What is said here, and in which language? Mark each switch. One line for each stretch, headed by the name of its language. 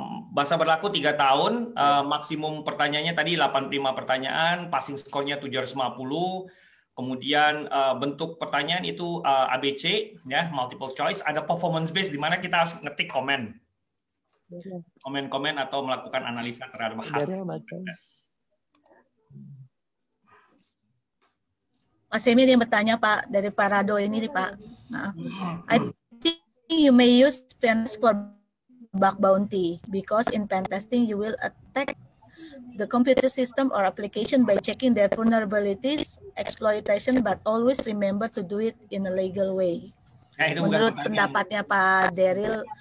Indonesian: Masa berlaku 3 tahun, maksimum pertanyaannya tadi 85 pertanyaan, passing score-nya 750, kemudian bentuk pertanyaan itu ABC, ya, multiple choice, ada performance based di mana kita harus ngetik komen atau melakukan analisa terhadap hasil tes. Pak Semi yang bertanya Pak, dari Pak Rado ini nih Pak.
English: I think you may use Pentest for bug bounty because in pen testing you will attack the computer system or application by checking their vulnerabilities, exploitation, but always remember to do it in a legal way.
Indonesian: Nah, itu menurut pendapatnya Pak Daryl.